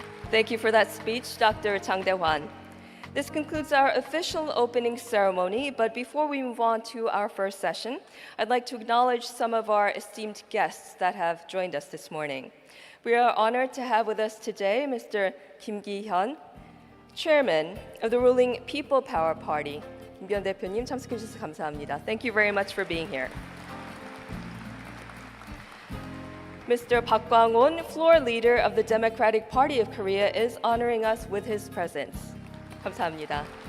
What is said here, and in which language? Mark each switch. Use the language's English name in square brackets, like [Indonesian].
[English] Thank you for that speech, Dr. Chang Dae-hwan. This concludes our official opening ceremony, but before we move on to our first session, I'd like to acknowledge some of our esteemed guests that have joined us this morning. We are honored to have with us today Mr. Kim Gi-hyun, Chairman of the ruling People Power Party. [Korean] 김기현 대표님 참석해 주셔서 감사합니다. [English] Thank you very much for being here. Mr. Park Kwang-won, floor leader of the Democratic Party of Korea, is honoring us with his presence. [Korean] 감사합니다.